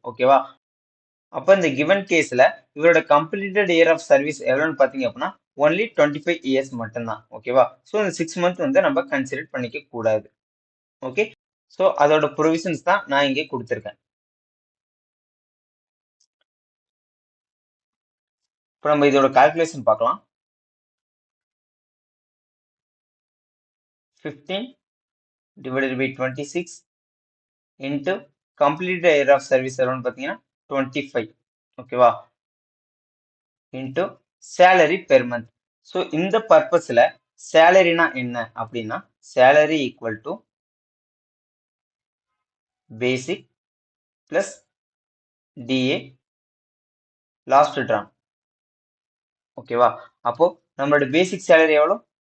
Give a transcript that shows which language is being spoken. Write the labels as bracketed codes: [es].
[ta] ஓகேவா, அப்ப இந்த கிவன் கேஸ்ல இவரோட கம்ப்ளீட்டட் இயர் ஆஃப் சர்வீஸ் எவ்வளவுன்னு பாத்தீங்க அப்படின்னா ஒன்லி 25 years மட்டும்தான். ஓகேவா, ஸோ இந்த 6 month வந்து நம்ம கன்சிடர் பண்ணிக்க கூடாது. ஓகே, ஸோ அதோட ப்ரொவிஷன்ஸ் தான் நான் இங்கே கொடுத்துருக்கேன். இப்போ நம்ம இதோட கால்குலேஷன் பார்க்கலாம். [en] 15 divided by 26 into completed year of service [ta] எவ்வளோன்னு பார்த்தீங்கன்னா [en] 25. [ta] ஓகேவா, [en] into salary per month. [ta] So இந்த பர்பஸ்ல சேலரினா என்ன அப்படின்னா salary equal to basic plus DA last Tran. ஓகேவா, அப்போ நம்மளோட பேசிக் சேலரி எவ்வளோ?